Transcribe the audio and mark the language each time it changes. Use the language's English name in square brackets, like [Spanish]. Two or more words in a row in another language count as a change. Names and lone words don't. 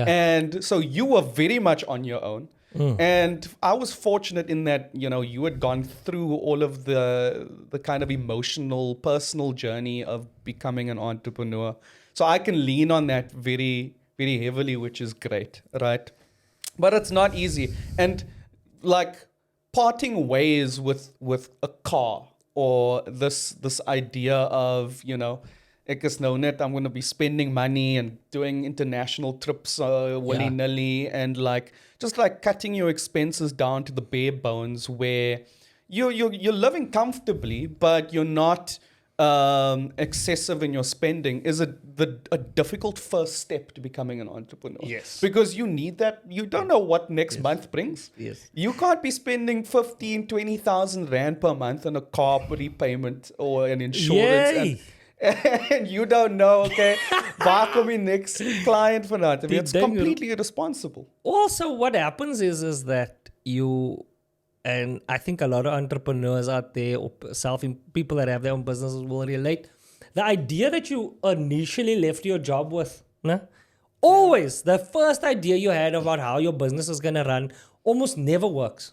[English] And so you were very much on your own. And I was fortunate in that, you had gone through all of the kind of emotional, personal journey of becoming an entrepreneur. So I can lean on that very, very heavily, which is great, right? But it's not easy. And like parting ways with a car, or this idea of, [Afrikaans] ek is nou net, [English] I'm going to be spending money and doing international trips willy-nilly, and just cutting your expenses down to the bare bones, where you're living comfortably, but you're not excessive in your spending, is a difficult first step to becoming an entrepreneur. Yes. Because you need that. You don't know what next month brings. Yes. You can't be spending 15,000, 20,000 rand per month on a car repayment or an insurance. Yay. And you don't know, okay, [Afrikaans] waar kom die [English] next client vanaf? I mean, it's [Afrikaans] Die ding- [English] completely irresponsible. Also, what happens is that you, and I think a lot of entrepreneurs out there, or people that have their own businesses will relate. The idea that you initially left your job with, nah, always the first idea you had about how your business is going to run almost never works.